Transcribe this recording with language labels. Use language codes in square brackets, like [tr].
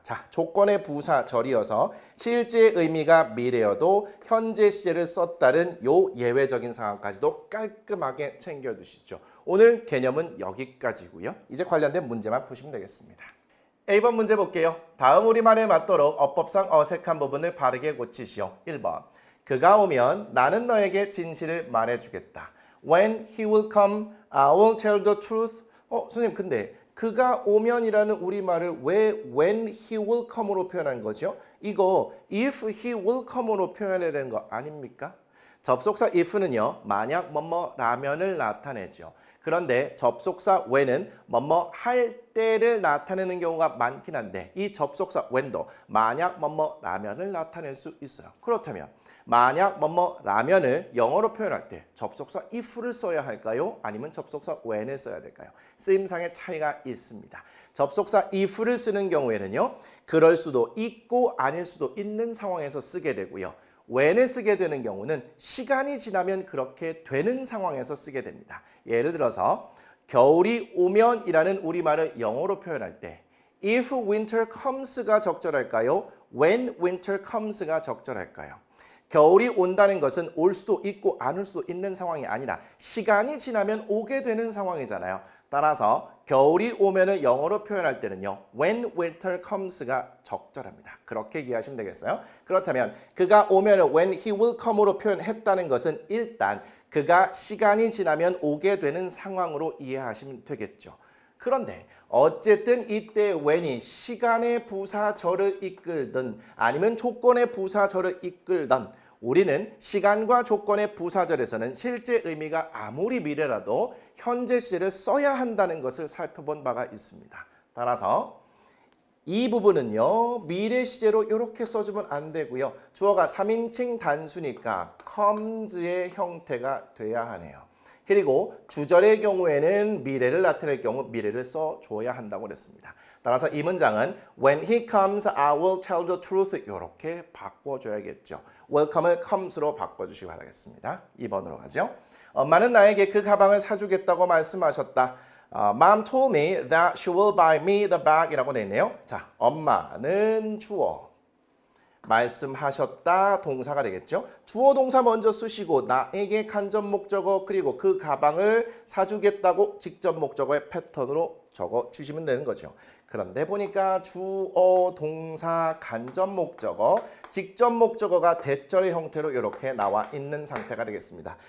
[ko] 자, 조건의 부사절이어서 실제 의미가 미래여도 현재 시제를 썼다는 요 예외적인 상황까지도 깔끔하게 챙겨두시죠. 오늘 개념은 여기까지고요. 이제 관련된 문제만 푸시면 되겠습니다. A번 문제 볼게요. 다음 우리말에 맞도록 어법상 어색한 부분을 바르게 고치시오. 1번. 그가 오면 나는 너에게 진실을 말해주겠다. [en] When he will come, I will tell the truth. [ko] 선생님 근데 그가 오면이라는 우리말을 왜 when he will come 으로 표현한 거죠? 이거 if he will come 으로 표현해야 되는 거 아닙니까? 접속사 if는요. 만약 뭐뭐라면을 나타내죠. 그런데 접속사 when은 뭐뭐 할 때를 나타내는 경우가 많긴 한데 이 접속사 when도 만약 뭐뭐라면을 나타낼 수 있어요. 그렇다면 만약 뭐뭐라면을 영어로 표현할 때 접속사 if를 써야 할까요? 아니면 접속사 when을 써야 될까요? 쓰임상의 차이가 있습니다. 접속사 if를 쓰는 경우에는요. 그럴 수도 있고 아닐 수도 있는 상황에서 쓰게 되고요. when을 쓰게 되는 경우는 시간이 지나면 그렇게 되는 상황에서 쓰게 됩니다. 예를 들어서 겨울이 오면이라는 우리말을 영어로 표현할 때 if winter comes 가 적절할까요? [en] when winter comes가 적절할까요? [ko] 겨울이 온다는 것은 올 수도 있고 안 올 수도 있는 상황이 아니라 시간이 지나면 오게 되는 상황이잖아요. 따라서 겨울이 오면을 영어로 표현할 때는요. [en] when winter comes가 적절합니다. [ko] 그렇게 이해하시면 되겠어요. 그렇다면 그가 오면을 when he will come 으로 표현했다는 것은 일단 그가 시간이 지나면 오게 되는 상황으로 이해하시면 되겠죠. 그런데 어쨌든 이때 when이 시간의 부사절을 이끌든 아니면 조건의 부사절을 이끌든 우리는 시간과 조건의 부사절에서는 실제 의미가 아무리 미래라도 현재 시제를 써야 한다는 것을 살펴본 바가 있습니다. 따라서 이 부분은요. 미래 시제로 이렇게 써주면 안 되고요. 주어가 3인칭 단수니까 comes의 형태가 돼야 하네요. 그리고 주절의 경우에는 미래를 나타낼 경우 미래를 써줘야 한다고 그랬습니다. [en] 따라서 이 문장은 When he comes, I will tell the truth 이렇게 바꿔줘야겠죠. [ko] Welcome을 comes로 바꿔주시기 바라겠습니다. 2번으로 가죠. 엄마는 나에게 그 가방을 사주겠다고 말씀하셨다. [en] Mom told me that she will buy me the bag 이라고 되어 있네요. [ko] 자, 엄마는 주어. 말씀하셨다 동사가 되겠죠. 주어 동사 먼저 쓰시고 나에게 간접 목적어 그리고 그 가방을 사주겠다고 직접 목적어의 패턴으로 적어 주시면 되는 거죠. 그런데 보니까 주어 동사 간접 목적어 직접 목적어가 대절의 형태로 이렇게 나와 있는 상태가 되겠습니다.